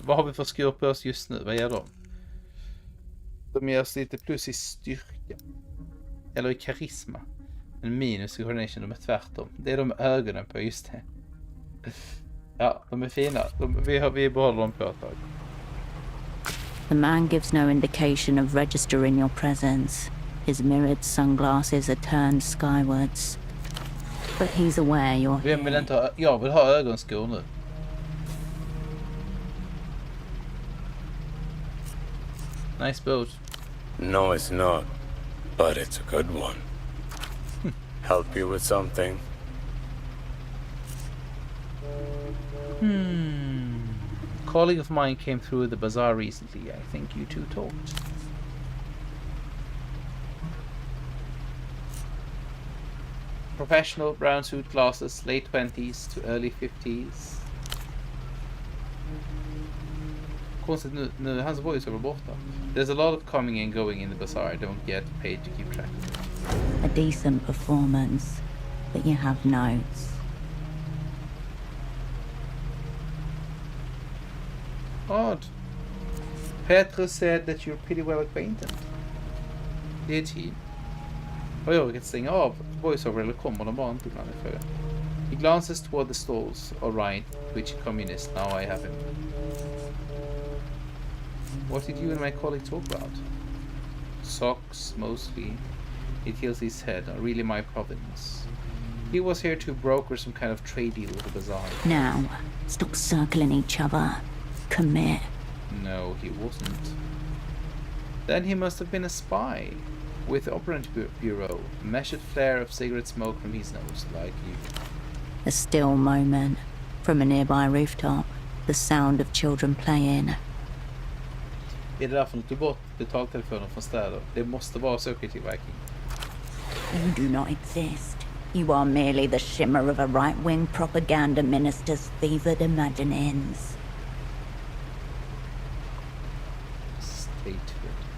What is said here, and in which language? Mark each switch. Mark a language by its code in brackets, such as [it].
[sv] Vad har vi för skor på oss just nu? Vad gör de? De ger oss lite plus i styrka. Eller i karisma. Men minus i coordination, de är tvärtom. Det är de ögonen på, just det. Ja, de är fina. Vi behåller dem på ett tag. [en] The man gives no indication of registering your presence. His mirrored sunglasses are turned skywards. But he's aware you're here. [sv] Vem vill inte ha... Jag vill ha ögonskor nu. [en] Nice boat. No, it's not. But it's a good one. Help you with something? A colleague of mine came through the bazaar recently. I think you two talked. Professional, brown suit, glasses, late 20s to early 50s. [sv] Konstigt nu är hans voiceover borta. [en] There's a lot of coming and going in the bazaar. I don't get paid to keep track of it. A decent performance, but you have notes. Odd. Petrus said that you're pretty well acquainted. Did he? [sv] Och jag kan stänga av voiceover eller kommer de bara inte ibland i frågan. [en] He glances toward the stalls. All right, which communist? Now I have him. What did you and my colleague talk about? Socks, mostly. He tilts his head. Not really my province. He was here to broker some kind of trade deal with the bazaar. Now, stop circling each other. Commit. No, he wasn't. Then he must have been a spy. With the Operant Bureau, a measured flare of cigarette smoke from his nose, like you. A still moment. From a nearby rooftop, the sound of children playing. [sv] Är det därför de tog bort betaltelefoner från städer? Det måste vara så Viking. [en] You do not exist. You are merely the shimmer of a right-wing propaganda minister's fevered imaginings. Statehood.